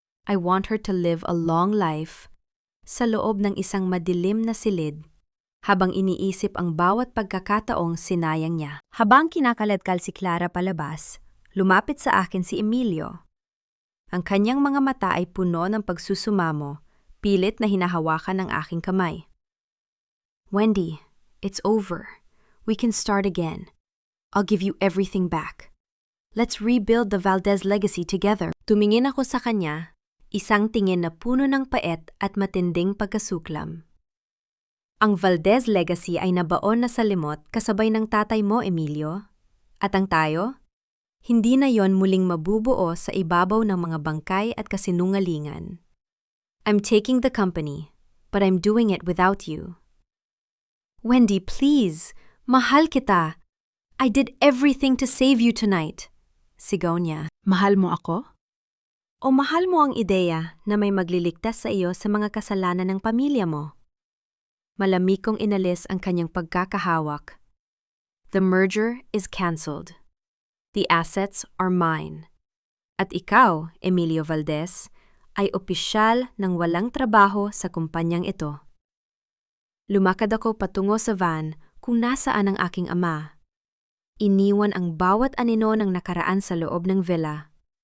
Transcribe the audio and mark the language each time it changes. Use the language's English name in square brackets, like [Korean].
[English] I want her to live a long life [Filipino] sa loob ng isang madilim na silid habang iniisip ang bawat pagkakataong sinayang niya. Habang kinakaladkal si Clara palabas, lumapit sa akin si Emilio. Ang kanyang mga mata ay puno ng pagsusumamo, pilit na hinahawakan ng aking kamay. [English] Wendy, it's over. We can start again. I'll give you everything back. Let's rebuild the Valdez legacy together. [Filipino] Tumingin ako sa kanya, isang tingin na puno ng pait at matinding pagkasuklam. Ang Valdez legacy ay nabaon na sa limot kasabay ng tatay mo, Emilio. At ang tayo? Hindi na yon muling mabubuo sa ibabaw ng mga bangkay at kasinungalingan. [English] I'm taking the company, but I'm doing it without you. Wendy, please! [Filipino] Mahal kita! [English] I did everything to save you tonight. [Filipino] Sigaw niya. Mahal mo ako? O mahal mo ang ideya na may magliligtas sa iyo sa mga kasalanan ng pamilya mo? Malamig kong inalis ang kanyang pagkakahawak. [English] The merger is cancelled. The assets are mine. [Filipino] At ikaw, Emilio Valdez, ay opisyal ng walang trabaho sa kumpanyang ito. Lumakad ako patungo sa van kung nasaan ang aking ama. Iniwan ang bawat anino ng nakaraan sa loob ng villa.